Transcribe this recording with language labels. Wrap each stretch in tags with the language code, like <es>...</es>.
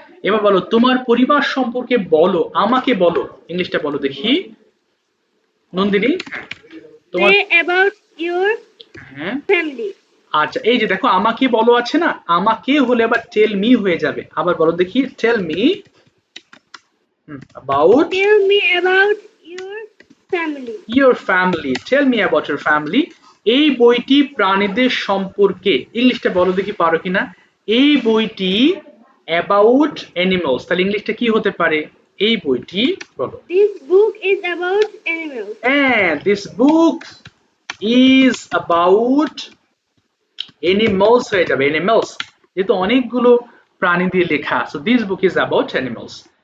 <bn>এবার বলো তোমার পরিবার সম্পর্কে বলো, আমাকে বলো, ইংলিশটা বলো দেখি নন্দিনী। তোমার</bn> <en>about your</en> <bn>হ্যাঁ</bn> <en>family.</en> <bn>আচ্ছা এই যে দেখো আমাকে বলো আছে না, আমাকে হলে আবার</bn> <en>tell me</en> <bn>হয়ে যাবে। আবার বলো দেখি tell me</bn> <en>About Tell me about your family. your family. Tell me about your family.</en> <bn>এই বইটি প্রাণীদের সম্পর্কে, ইংলিশটা বলো দেখি পারো কিনা। এই বইটি</bn> <en>about animals,</en> <bn>তাহলে ইংলিশটা কি হতে পারে? এই বইটি বলো।</bn> <en>This book is about animals. And this book is about animals</en> <bn>হয়ে যাবে,</bn> <en>animals,</en> <bn>যেহেতু অনেকগুলো প্রাণী দিয়ে লেখা,</bn> <en>so this book is about animals.</en>